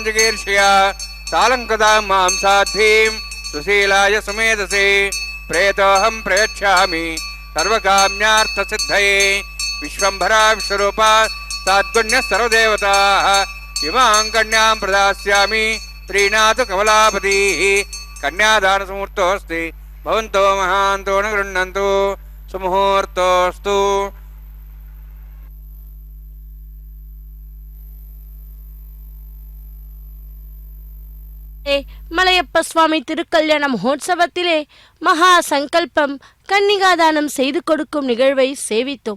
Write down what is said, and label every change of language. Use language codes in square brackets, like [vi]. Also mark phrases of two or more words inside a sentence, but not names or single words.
[sa] जिगीर्षया सालङ्कृतां मां साध्वीं सुशीलाय सुमेधसे प्रेतोऽहं प्रयच्छामि सर्वकाम्यार्थसिद्धये विश्वम्भरा विश्वरूपा साद्गुण्यः सर्वदेवताः इमां कन्यां प्रदास्यामि प्रीणातु कमलापतिः कन्यादानसमुहूर्तोऽस्ति भवन्तो महान्तो न गृह्णन्तु सुमुहूर्तोऽस्तु [ta] மலையப்ப சுவாமி திருக்கல்யாண மகோத்சவத்திலே மகா சங்கல்பம் கன்னிகாதானம் செய்து கொடுக்கும் நிகழ்வை சேவித்தோம்.